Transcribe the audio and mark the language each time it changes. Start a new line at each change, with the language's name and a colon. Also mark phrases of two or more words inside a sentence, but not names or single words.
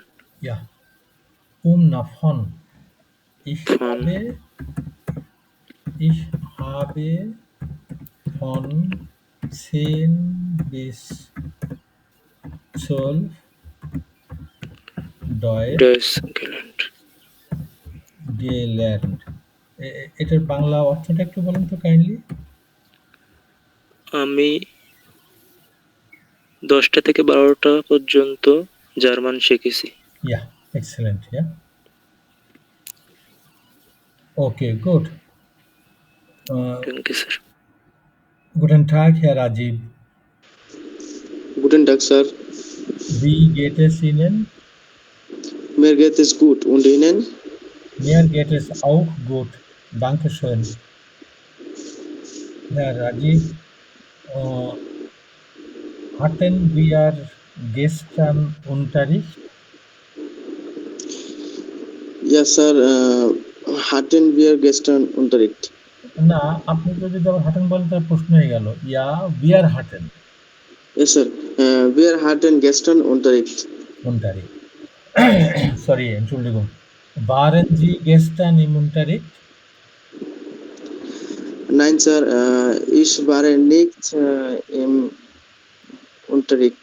German: Ja. Na von. Ich habe von 10 bis 12 Deutsch gelernt.
Bangla: এটার বাংলা অর্থটা একটু বলুন তো কাইন্ডলি। আমি 10টা থেকে 12টা পর্যন্ত জার্মান শিখেছি।
German: Ja, excellent, ja. Okay, gut. Danke, Sir. Guten Tag, Herr Rajiv. Guten Tag, Sir. Wie geht es Ihnen? Mir geht es gut. Und Ihnen? Mir geht es auch gut. Dankeschön. Herr Rajiv, hatten wir gestern Unterricht? Ja, Sir. Hatten wir gestern Unterricht?
Bangla: না, আপনি যদি যখন হাটেন বলেন তার প্রশ্ন হয়ে গেল। ইয়া,
German: wir hatten
English: Yes, sir.
German: Wir hatten gestern Unterricht. Unterricht. Sorry, Entschuldigung. Waren Sie gestern im Unterricht? Nein, Sir. Ich war nicht im Unterricht.